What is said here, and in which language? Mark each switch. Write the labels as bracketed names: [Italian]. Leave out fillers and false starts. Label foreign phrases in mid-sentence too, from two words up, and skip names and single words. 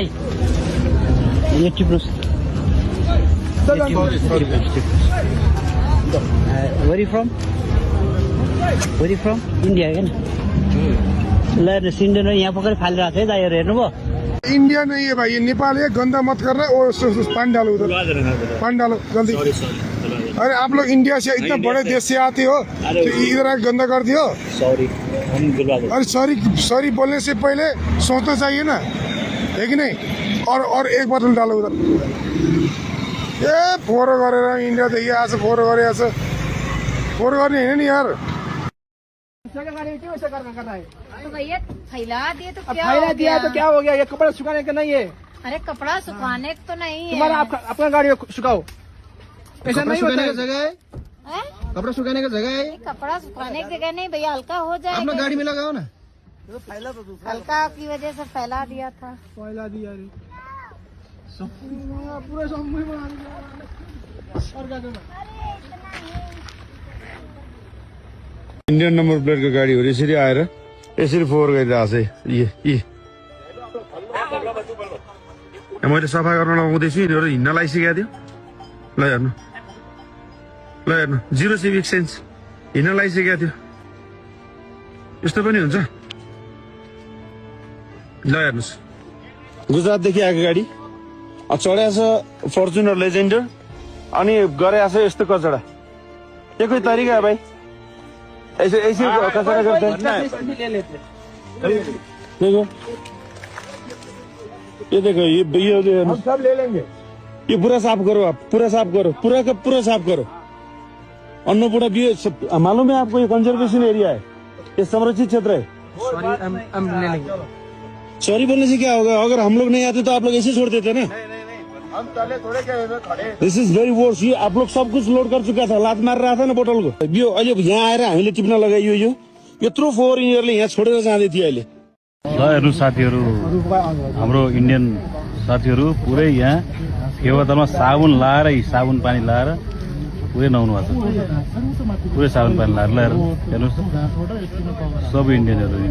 [Nepali] यो टिप्नुहोस् [English] very from India [Nepali] क्या ल हेर्नुहोस् इन्डियन यहाँ पक्कै फालिरहेको थियो दाइहरू हेर्नुभयो। [Hindi] इंडिया नहीं है भाई, ये नेपाल है। गंदा मत करना और पानी डालो उधर, पानी डालो जल्दी। अरे आप लोग इंडिया से इतना बड़े देश से आते हो तो इधर आके गंदा कर दियो। सॉरी। अरे सॉरी बोलने से पहले सोचना चाहिए ना, है कि नहीं। और एक बोतल डालो उधर। [Nepali] ए फोहोर गरेर इन्डिया देखि आज फोहोर गरे आज फोहोर गर्ने हैन नि यार। [Hindi] तो भैया फैला दिए तो क्या फैला दिया तो क्या हो गया? ये कपड़ा सुखाने का नहीं है। अरे कपड़ा सुखाने तो नहीं है। तुम्हारा अपना गाड़ी सुखाओ। ऐसा नहीं होता है। हैं? कपड़ा सुखाने का जगह है। कपड़ा सुखाने की जगह नहीं भैया, हल्का हो जाएगा। अपना गाड़ी में लगाओ ना। हल्का की वजह से फैला दिया था। फैला दिया रे पूरा सब मुंह बना दिया। और क्या करना? इंडियन नंबर प्लेट का गाड़ी [Nepali] हो यसरी आएर यसरी फोहोर गरिरहेको छ। मैले सफा गर्न लगाउँदैछु, यिनीहरू हिँड्न लागिसकेको थियो। ल हेर्नु [English] zero civic sense, [Nepali] हिँड्न लागिसकेको थियो। यस्तो पनि हुन्छ। ल हेर्नुहोस् गुजरातदेखि आएको गाडी चढेको छ फर्चुनर लेजेन्डर अनि गरेको छ यस्तो कचडा। यो कोही तरिका है भाइ? [Hindi] ऐसे कचरा करते हैं। देखो ये देखो ये हम सब ले लेंगे। ये पूरा साफ करो, आप पूरा साफ करो, पूरा का पूरा साफ करो। अन्नपूर्णा भी मालूम है आपको, ये [English] conservation area [Hindi] है, ये संरक्षित क्षेत्र है। सॉरी बोलने से क्या होगा? अगर हम लोग नहीं आते तो आप लोग ऐसे छोड़ देते ना। हम चले थोड़े क्या खड़े। [English] this is very worse. [Hindi] ये आप लोग सब कुछ लोड कर चुका था, लात मार रहा था ना बोतल को। [Nepali] यो अहिले यहाँ आएर हामीले टिप्न लगाइयो। यो यत्रो फोहोर यिनीहरूले यहाँ छोडेर जाँदै थियो अहिले। ल हेर्नु साथीहरू, हाम्रो इन्डियन साथीहरू पुरै यहाँ फेवातालमा साबुन लाएर साबुन पानी लाएर पुरै नुहाउनु भएको छ। पुरै साबुन पानी लाएर ल हेर्नुहोस् सब इन्डियनहरू इन्डियन।